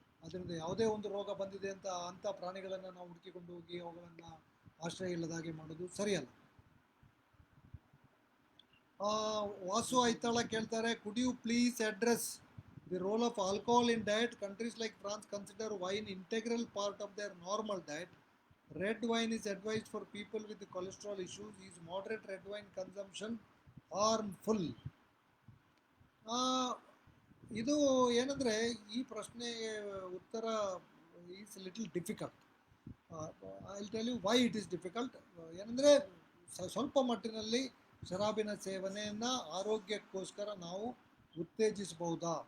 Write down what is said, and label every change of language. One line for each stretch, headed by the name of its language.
Kannada: ಅದರಿಂದ ಯಾವುದೇ ಒಂದು ರೋಗ ಬಂದಿದೆ ಅಂತ ಅಂಥ ಪ್ರಾಣಿಗಳನ್ನು ನಾವು ಹುಡುಕಿಕೊಂಡು ಹೋಗಿ ಅವುಗಳನ್ನು ಆಶ್ರಯ ಇಲ್ಲದ ಹಾಗೆ ಮಾಡೋದು ಸರಿಯಲ್ಲ.
English: Vasu Aithal
Kannada: ಕೇಳ್ತಾರೆ,
English: Could you please address the role of alcohol in diet? Countries like France consider wine integral part of their normal diet. Red wine is advised for people with cholesterol issues. Is moderate red wine consumption harmful?
Kannada: ಇದು ಏನಂದರೆ, ಈ ಪ್ರಶ್ನೆಗೆ ಉತ್ತರ
English: Is little difficult. I will tell you why it is difficult.
Kannada: ಏನಂದರೆ, ಸ್ವಲ್ಪ ಮಟ್ಟಿನಲ್ಲಿ ಶರಾಬಿನ ಸೇವನೆಯನ್ನು ಆರೋಗ್ಯಕ್ಕೋಸ್ಕರ ನಾವು ಉತ್ತೇಜಿಸಬಹುದಾ?